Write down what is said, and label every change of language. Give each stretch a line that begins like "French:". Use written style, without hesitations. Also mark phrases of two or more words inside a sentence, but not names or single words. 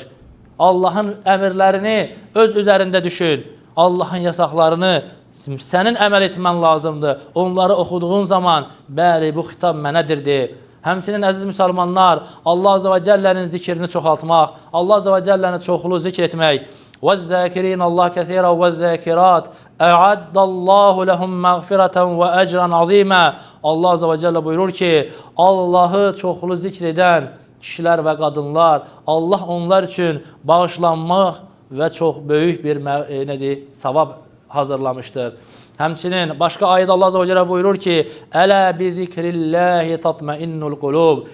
Azerbaijani: Allahın əmrlərini öz üzərində düşün. Allahın yasaqlarını sənin əməl etmən lazımdır. Onları oxuduğun zaman, bəli, bu xitab mənədir de. Həmçinin əziz müsəlmanlar, Allah Azze və Cəllənin zikrini çoxaltmaq, Allah Azze və Cəlləni çoxlu zikr etmək.
Arabic: وَالذَّاكِرِينَ اللّٰهِ كَثِيرًا وَالذَّاكِرَاتِ اَعَدَّ اللّٰهُ لَهُمْ مَغْفِرَةً وَأَجْرًا عَظِيمًا. الله عز وجل
Azerbaijani: buyurur ki, Allahı çoxlu zikr edən kişilər və qadınlar, Allah onlar üçün bağışlanmaq və çox böyük bir savab hazırlamışdır. Həmçinin başqa ayədə
Arabic: الله عز وجل
Azerbaijani: buyurur ki,
Arabic: ألا بذكر الله تطمئن القلوب.